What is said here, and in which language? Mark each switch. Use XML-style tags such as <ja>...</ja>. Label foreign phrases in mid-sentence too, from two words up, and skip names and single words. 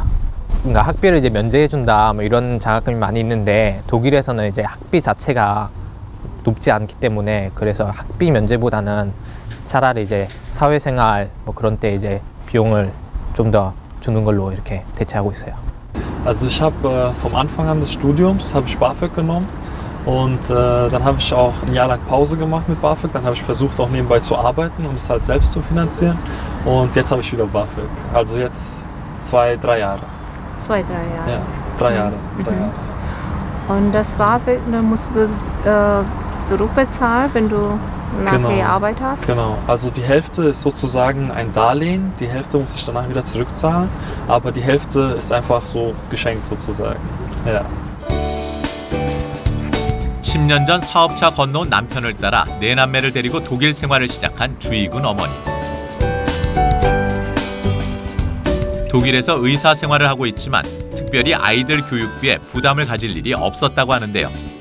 <ko>그러니까 학비를 이제 면제해준다 뭐 이런 장학금이 많이 있는데 독일에서는 이제 학비 자체가 높지 않기 때문에 그래서 학비 면제보다는 차라리 이제 사회생활 뭐 그런 때 이제 비용을 좀 더 주는 걸로 이렇게 대체하고 있어요.</ko> <de>Also ich habe vom Anfang an des Studiums habe ich BAföG genommen und dann habe ich auch ein Jahr lang Pause gemacht mit BAföG. Dann habe ich versucht auch nebenbei zu arbeiten und es halt selbst zu finanzieren und jetzt habe ich wieder BAföG. Also jetzt 2-3 Jahre. 2-3 Jahre? Ja, 3 Jahre. 3 Jahre. Und das BAföG, dann musst du das zurückbezahlen, wenn du nachher Arbeit hast? Genau, also die Hälfte ist sozusagen ein Darlehen, die Hälfte muss ich danach wieder zurückzahlen, aber die Hälfte ist einfach so geschenkt sozusagen. Ja.</de> <ko>10년 전 사업차 건너온 남편을 따라 네 남매를 데리고 독일 생활을 시작한 주희군 어머니. 독일에서 의사 생활을 하고 있지만 특별히 아이들 교육비에 부담을 가질 일이 없었다고 하는데요.</ko>